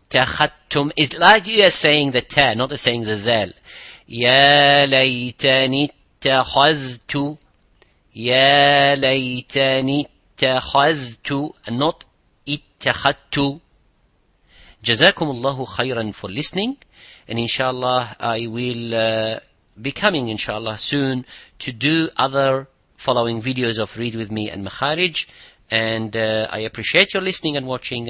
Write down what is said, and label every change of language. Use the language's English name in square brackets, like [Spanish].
[English] تَخَذْتُمْ is like you are saying the ta, not saying the dhal. [Arabic] يَا لَيْتَنِي اتَّخَذْتُ, يَا لَيْتَنِي اتَّخَذْتُ, [English] and not [Arabic] اتَّخَذْتُ. [English] Jazakumullahu khairan for listening, and inshallah I will be coming inshallah soon to do other following videos of Read With Me and Makharij. And I appreciate your listening and watching.